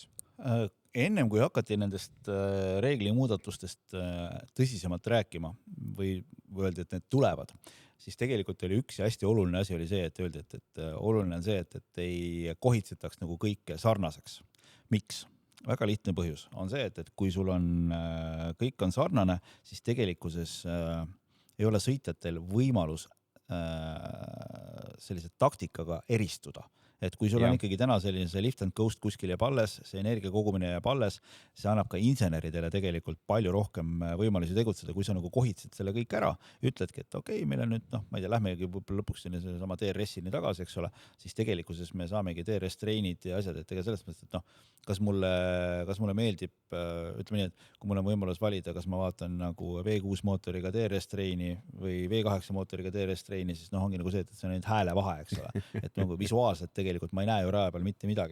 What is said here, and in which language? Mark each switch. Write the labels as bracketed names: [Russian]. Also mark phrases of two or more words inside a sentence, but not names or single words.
[Estonian] Ennem kui hakati nendest reeglimuudatustest tõsisemalt rääkima või öeldi, et need tulevad, siis tegelikult oli üks ja hästi oluline asi oli see, et öeldi, et oluline on see, et ei kohitsetaks nagu kõike sarnaseks. Miks? Väga lihtne põhjus on see, et kui sul on, kõik on sarnane, siis tegelikkuses ei ole sõitjatel võimalus sellise taktikaga eristuda. Et kui sul on ikkagi täna selline see [English] lift and coast [Estonian] kuskil jääb alles, see energia kogumine jääb alles, see annab ka inseneridele tegelikult palju rohkem võimalusi tegutseda, kui sa nagu kohitsed selle kõik ära, ütledki, et okei, meil on nüüd, ma ei tea, lähmegi lõpuks selle sama DRS-ini tagasi, eks ole, siis tegelikkuses me saamegi DRS-treenid ja asjad, et ega selles mõttes, et kas mulle meeldib, ütleme nii, et kui mul on võimalus valida, kas ma vaatan nagu V6 mootoriga DRS-treeni või V8 mootoriga DRS-treeni, siis ongi nagu see, et see on nüüd hääle vahe, eks ole, et nagu visuaalselt tegelikult ma ei näe ju raja peal mitte midagi.